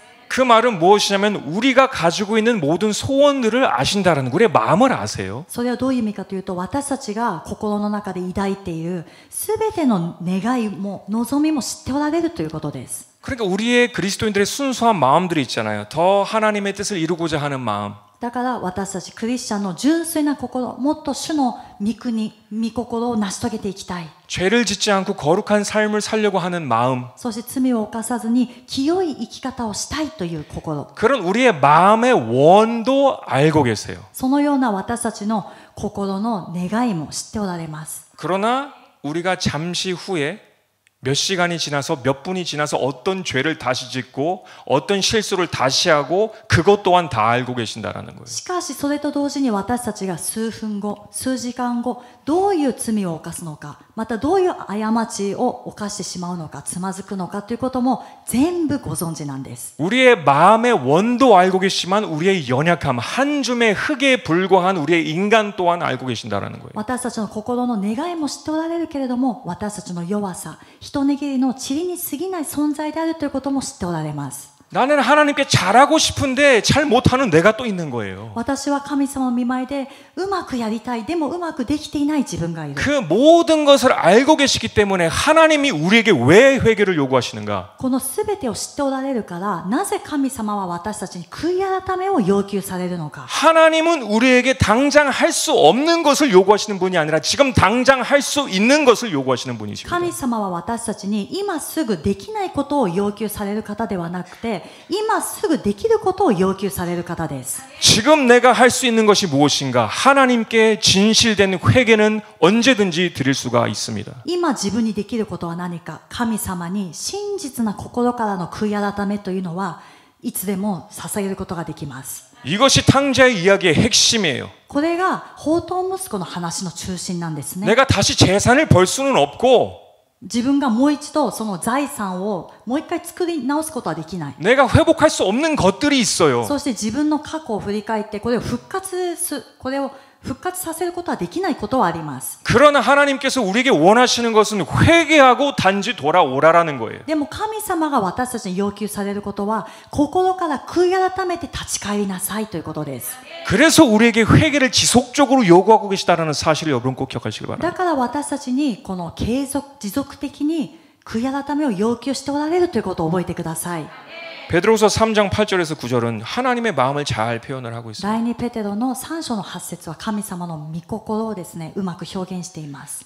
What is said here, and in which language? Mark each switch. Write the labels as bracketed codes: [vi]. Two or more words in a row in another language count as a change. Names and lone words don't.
[ko] 그 말은 무엇이냐면 우리가 가지고 있는 모든 소원들을 아신다라는 우리의 마음을 아세요. [ja] それはどういう意味かというと、私たちが心の中で抱いているすべての願いも望みも知っておられるということです。 [ko] 그러니까 우리의 그리스도인들의 순수한 마음들이 있잖아요. 더 하나님의 뜻을 이루고자 하는 마음. [ja] だから私たちクリスチャンの純粋な心、もっと主の御国、御心を成し遂げていきたい。 [ko] 죄를 짓지 않고 거룩한 삶을 살려고 하는 마음. [ja] そして罪を犯さずに清い生き方をしたいという心。 [ko] 그런 우리의 마음의 원도 알고 계세요. [ja] そのような私たちの心の願いも知っておられます。 [ko] 그러나 우리가 잠시 후에 몇 시간이 지나서 몇 분이 지나서 어떤 죄를 다시 짓고 어떤 실수를 다시 하고 그것 또한 다 알고 계신다라는 거예요. [ja] しかしそれと同時に私たちが数分後、数時間後、どういう罪を犯すのか、またどういう過ちを犯してしまうのか、つまずくのかということも全部ご存知なんです。 [ko] 우리의 마음의 원도 알고 계시지만 우리의 연약함, 한 줌의 흙에 불과한 우리의 인간 또한 알고 계신다라는 거예요. [ja] 私たちの心の願いも知っておられるけれども、私たちの弱さ、一握りの塵に過ぎない存在であるということも知っておられます。 [ko] 나는 하나님께 잘하고 싶은데 잘 못하는 내가 또 있는 거예요. [ja] 私は神様の御前でうまくやりたい、でもうまくできていない自分がいる。 [ko] 그 모든 것을 알고 계시기 때문에 하나님이 우리에게 왜 회개를 요구하시는가? [ja] このすべてを知っておられるから、なぜ神様は私たちに悔い改めを要求されるのか。 [ko] 하나님은 우리에게 당장 할 수 없는 것을 요구하시는 분이 아니라 지금 당장 할 수 있는 것을 요구하시는 분이십니다. [ja] 神様は私たちに今すぐできないことを要求される方ではなくて、今すぐできることを要求される方です。 [ko] 지금 내가 할 수 있는 것이 무엇인가? 하나님께 진실된 회개는 언제든지 드릴 수가 있습니다. [ja] 今自分にできることは何か。神様に真実な心からの悔い改めというのはいつでも捧げることができます。 [ko] 이것이 탕자의 이야기의 핵심이에요. [ja] これが放蕩息子の話の中心なんですね。 [ko] 내가 다시 재산을 벌 수는 없고 [ja] 自分がもう一度その財産をもう一回作り直すことはできない。 [ko] 내가 회복할 수 없는 것들이 있어요. [ja] そして自分の過去を振り返ってこれを復活させることはできないことはあります。 [ko] 그러나 하나님께서 우리에게 원하시는 것은 회개하고 단지 돌아오라라는 거예요. [ja] でも神様が私たちに要求されることは心から悔い改めて立ち返りなさいということです。 [ko] 그래서 우리에게 회개를 지속적으로 요구하고 계시다는 사실을 여러분 꼭 기억하시기 [ja] だ [ko] 바랍니다. [ja] から私たちにこの持続的に悔い改めを要求しておられるということを覚えてください。 [ko] 베드로서 3장 8절에서 9절은 하나님의 마음을 잘 표현을 하고 있습니다. [ja] 第2ペテロの3章の8節は神様の御心をですね、うまく表現しています。